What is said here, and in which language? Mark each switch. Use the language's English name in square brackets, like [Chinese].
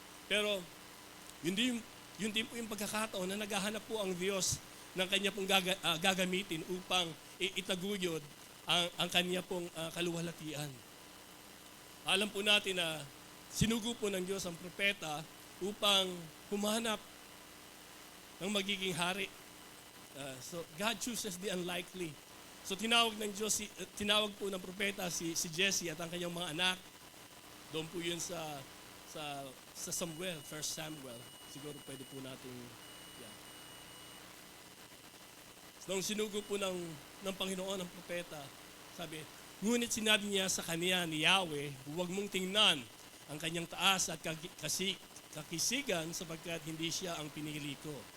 [Filipino] Pero yun din po yung pagkakataon na naghahanap po ang Diyos ng kanya pong gagamitin upang itaguyod ang kanya pong kaluwalhatian. Alam po natin na sinugo po ng Diyos ang propeta upang humanap ng magiging hari. [English] So God chooses the unlikely. [Filipino] So tinawag ng Diyos, tinawag po ng propeta si Jesse at ang kanyang mga anak. Doon po yun sa Samuel, 1 Samuel. Siguro pwede po natin, yeah. So, nung sinugo po ng Panginoon ang propeta, sabi, ngunit sinabi niya sa kanya ni Yahweh, huwag mong tingnan ang kanyang taas at kakisigan sapagkat hindi siya ang pinili ko.